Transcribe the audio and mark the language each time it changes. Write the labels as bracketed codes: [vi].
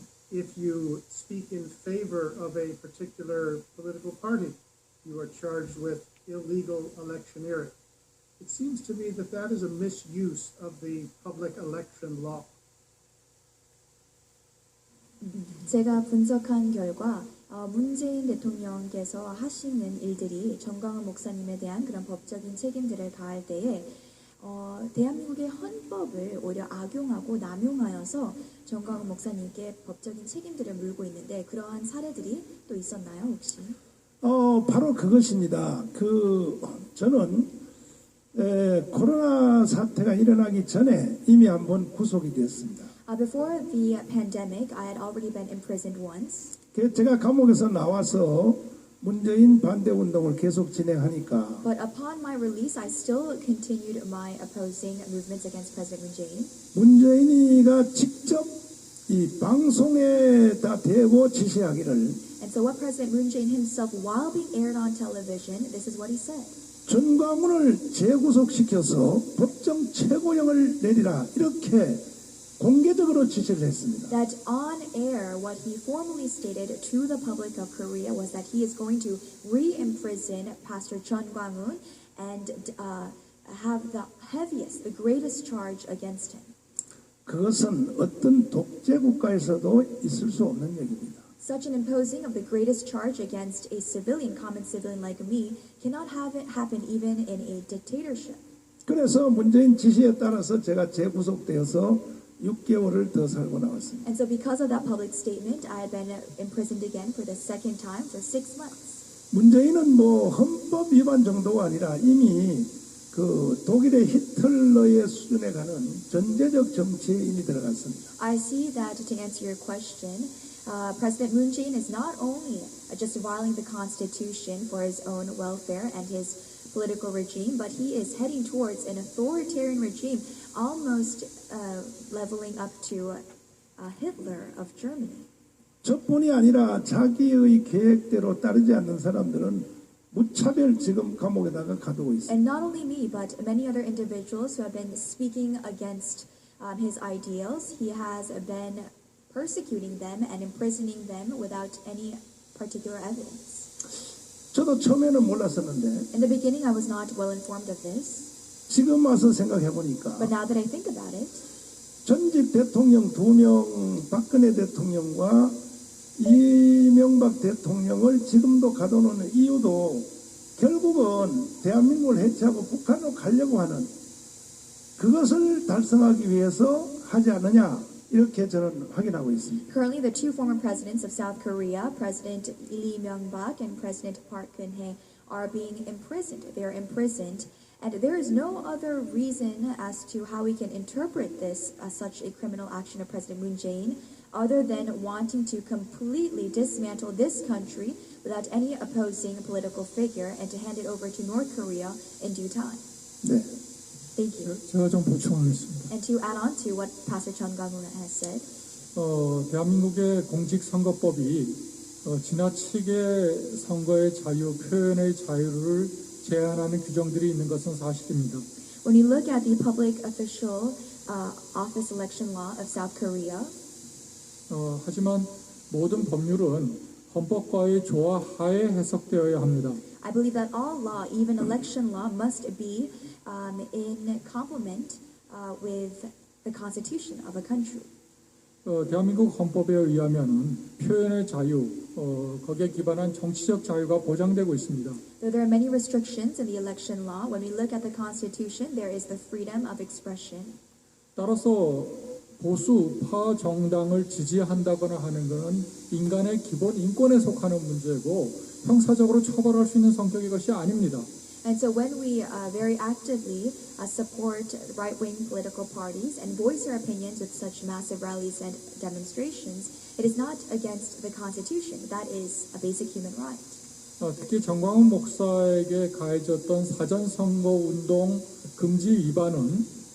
[en] If you speak in favor of a particular political party, you are charged with illegal electioneering. It seems to me that that is a misuse of the public election law. [ko] 제가 분석한 결과 문재인 대통령께서 하시는 일들이 정광훈 목사님에 대한 그런 법적인 책임들을 가할 때에 대한민국의 헌법을 오히려 악용하고 남용하여서 정광훈 목사님께 법적인 책임들을 물고 있는데 그러한 사례들이 또 있었나요 혹시? 바로 그것입니다. 저는 코로나 사태가 일어나기 전에 이미 한번 구속이 되었습니다. [en] Before the pandemic, I had already been imprisoned once. [ko] 제가 감옥에서 나와서 문재인 반대 운동을 계속 진행하니까 [en] But upon my release, I still continued my opposing movements against President Moon Jae-in. [ko] 문재인이가 직접 이 방송에다 대고 지시하기를 [en] And so what President Moon Jae-in himself, while being aired on television, this is what he said. [ko] 전광훈을 재구속시켜서 법정 최고형을 내리라 이렇게 공개적으로 지시를 했습니다. [en] That on air, what he formally stated to the public of Korea was that he is going to re-imprison Pastor Chun Kwang-hoon and have the heaviest, the greatest charge against him. [ko] 그것은 어떤 독재 국가에서도 있을 수 없는 얘기입니다. [en] Such an imposing of the greatest charge against a civilian, common civilian like me, cannot have it happen even in a dictatorship. [ko] 그래서 문재인 지시에 따라서 제가 재구속되어서 6개월을 더 살고 나왔습니다. [en] And so because of that public statement, I had been imprisoned again for the second time for 6 months. [ko] 문재인은 뭐 헌법 위반 정도가 아니라 이미 독일의 히틀러의 수준에 가는 전제적 정치에 이미 들어갔습니다. [en] I see that to answer your question, President Moon Jae-in is not only just violating the Constitution for his own welfare and his political regime, but he is heading towards an authoritarian regime, almost leveling up to Hitler of Germany. [ko] 저뿐이 아니라 자기의 계획대로 따르지 않는 사람들은 무차별 지금 감옥에다가 가두고 있습니다. [en] And not only me, but many other individuals who have been speaking against his ideals, he has been persecuting them and imprisoning them without any particular evidence. [ko] 저도 처음에는 몰랐었는데 [en] In the beginning, I was not well informed of this, [ko] 지금 와서 생각해 보니까 [en] but now that I think about it, [ko] 전직 대통령 2명 박근혜 대통령과 이명박 대통령을 지금도 가둬놓는 이유도 결국은 대한민국을 해체하고 북한으로 가려고 하는 그것을 달성하기 위해서 하지 않느냐 이렇게 저는 확인하고 있습니다. [en] currently the two former presidents of South Korea, President Lee Myung-bak and President Park Geun-hye, are being imprisoned. They are imprisoned, and there is no other reason as to how we can interpret this as such a criminal action of President Moon Jae-in other than wanting to completely dismantle this country without any opposing political figure and to hand it over to North Korea in due time. [ko] 네. [en] Thank you. [ko] 제가 좀 보충하겠습니다. [en] And to add on to what Pastor Chun Kwang-hoon has said, [ko] 대한민국의 공직선거법이 지나치게 선거의 자유, 표현의 자유를 제한하는 규정들이 있는 것은 사실입니다. [en] when you look at the public official office election law of South Korea, [ko] 하지만 모든 법률은 헌법과의 조화하에 해석되어야 합니다. [en] I believe that all law, even election law, must be in complement with the constitution of a country. [ko] 대한민국 헌법에 의하면은 표현의 자유, 거기에 기반한 정치적 자유가 보장되고 있습니다. [en] Though there are many restrictions in the election law, when we look at the constitution, there is the freedom of expression. [ko] 따라서 보수파 정당을 지지한다거나 하는 것은 인간의 기본 인권에 속하는 문제고 형사적으로 처벌할 수 있는 성격의 것이 아닙니다. [en] And so when we very actively support right-wing political parties and voice our opinions with such massive rallies and demonstrations, it is not against the Constitution. That is a basic human right. [ko] 특히 정광훈 목사에게 가해졌던 사전선거 운동 금지 위반은